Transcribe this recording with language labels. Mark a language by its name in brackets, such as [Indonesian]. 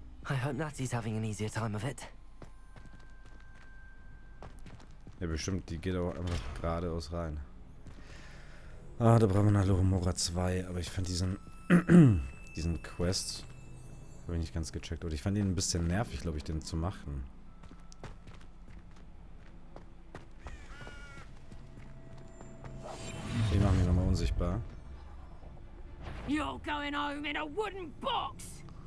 [English] I hope Natty's having an easier time of it. [German] Ja, bestimmt, die geht auch einfach geradeaus rein. Ah, da brauchen wir noch Loromora 2, aber ich fand diesen Quest habe ich nicht ganz gecheckt. Oder ich fand ihn ein bisschen nervig, glaube ich, den zu machen. Ich mache mich nochmal unsichtbar. [English] You're going home in a wooden box.